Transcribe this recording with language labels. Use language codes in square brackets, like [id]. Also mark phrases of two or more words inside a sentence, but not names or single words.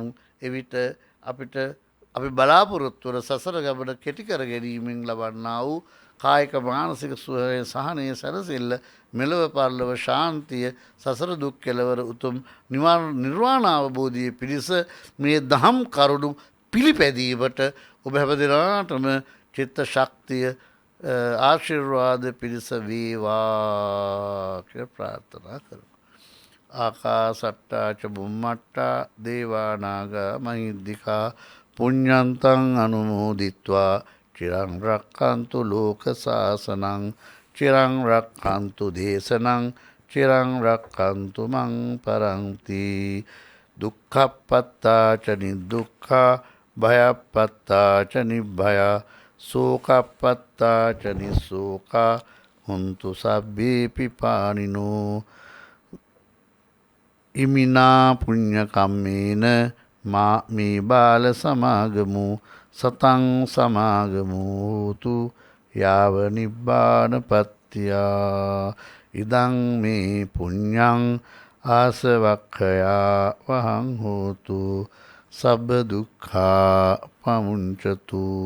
[si] එවිට අපිට අපි බලාපොරොත්තු වන සසර ගමන කෙටි කර ගැනීමෙන් ලබන්නා වූ කායික මානසික සුවය සහනය සැනසෙල්ල මෙලොව පරලොව ශාන්තිය සසර දුක් කෙලවර උතුම් නිර්වාණ අවබෝධයේ පිණිස මේ දහම් කරුණු පිළිපැදීමට ඔබ හැමදෙනාටම චිත්ත ශක්තිය ආශිර්වාද පිණිස වේවා කියලා ප්‍රාර්ථනා කරමු. [pi] ආකාසට්ටා ච බුම්මට්ටා දේවා නාග මහිද්దికා පුඤ්ඤන්තං අනුමෝදිත්වා චිරං රක්ඛන්තු ලෝක සාසනං චිරං රක්ඛන්තු දේශනං චිරං රක්ඛන්තු මං පරන්ති දුක්ඛප්පත්තා ච නිදුක්ඛා භයප්පත්තා ච නිබ්භයා සෝකප්පත්තා ච නිසෝකා හුන්තු සබ්බේපි පානිනෝ ඉමිනා පුඤ්ඤ කම්මේන මා මේ බාල සමාගමු සතං සමාගමෝතු යාව නිබ්බානපත්තියා ඉදං මේ පුඤ්ඤං ආසවක්ඛයා වහං හෝතු සබ්බ දුක්ඛා පමුංචතු.